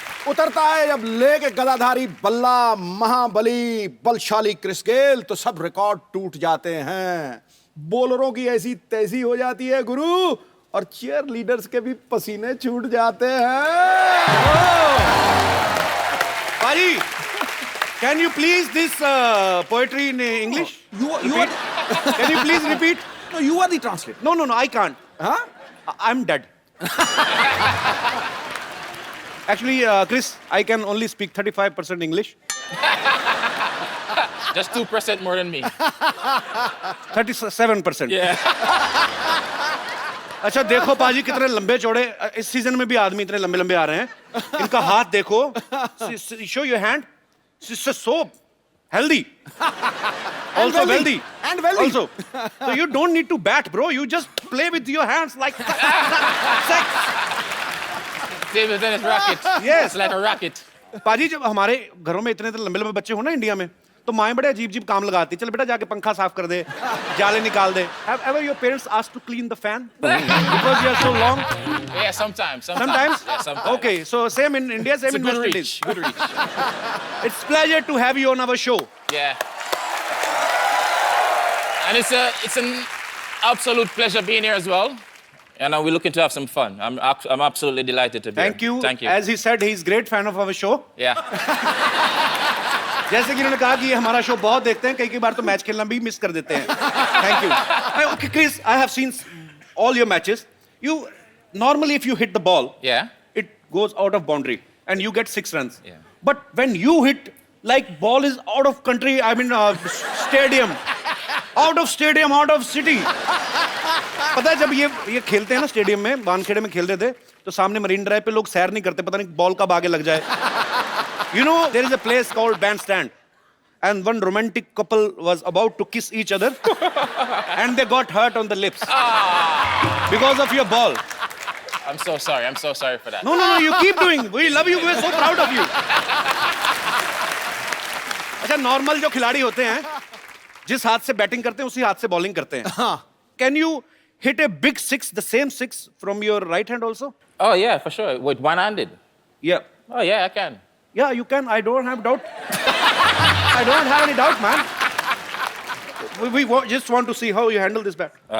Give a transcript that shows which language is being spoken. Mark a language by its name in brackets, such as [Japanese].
[Hindi] उतरता है जब लेके गदाधारी बल्ला महाबली बलशाली क्रिस गेल, तो सब रिकॉर्ड टूट जाते हैं। बॉलरों की ऐसी तैसी हो जाती है गुरु, और चीयर लीडर्स के भी पसीने छूट जाते हैं। [English] Paji, can you please this poetry in English? You are Can you please repeat? no, you are the translator. No, I can't. Huh? I'm dead. Actually, Chris, I can only speak 35% English. Just 2% more than me. 37%. Yeah. [Hindi] अच्छा देखो पाजी कितने लंबे चौड़े इस season में भी आदमी इतने लंबे लंबे आ रहे हैं. इनका हाथ देखो. [English] Show your hand. It's so healthy. Also wealthy. And wealthy. Also. So you don't need to bat, bro. You just play with your hands like sex. Same as tennis racket. Yes. It's like a racket. [Hindi] पाजी जब हमारे घरों में इतने लंबे लंबे बच्चे हो ना इंडिया में, तो माएं बड़े अजीब अजीब काम लगाती. चल बेटा जाके पंखा साफ कर दे, जाले निकाल दे. [English] Have ever your parents asked to clean the fan because you are so long? Yeah, sometimes. Sometimes? Yeah, sometimes. Okay, so same in India, same It's a in good West reach. Indies. Good reach. It's pleasure to have you on our show. Yeah. And it's an absolute pleasure being here as well. And we're looking to have some fun. I'm absolutely delighted to be Thank here. you. Thank you. As he said, he's great fan of our show. Yeah. [Hindi] जैसे कि इन्होंने कहा कि ये हमारा show बहुत देखते हैं, कई बार तो मैच खेलना भी मिस कर देते हैं. [English] Thank you. Okay, Chris, I have seen all your matches. You normally if you hit the ball, Yeah. it goes out of boundary and you get 6 runs. Yeah. But when you hit, like ball is out of country, I mean stadium, out of stadium, out of city. [Hindi] पता है जब ये खेलते हैं ना stadium में, बानखेड़े में खेलते थे, तो सामने मरीन ड्राइव पे लोग सैर नहीं करते, पता नहीं बॉल कब आगे लग जाए. [English] You know, there is a place called Bandstand, and one romantic couple was about to kiss each other, and they got hurt on the lips because of your ball. I'm so sorry. I'm so sorry for that. No, you keep doing. We love you. We're so proud of you. [Hindi] अच्छा, normal जो खिलाड़ी होते हैं, जिस हाथ से batting करते हैं, उसी हाथ से बॉलिंग करते हैं. हाँ. [English] Can you hit a big six, the same six, from your right hand also? Oh, yeah, for sure. With one-handed. Yeah. Oh, yeah, I can. Yeah, you can. I don't have doubt. I don't have any doubt, man. We just want to see how you handle this bat.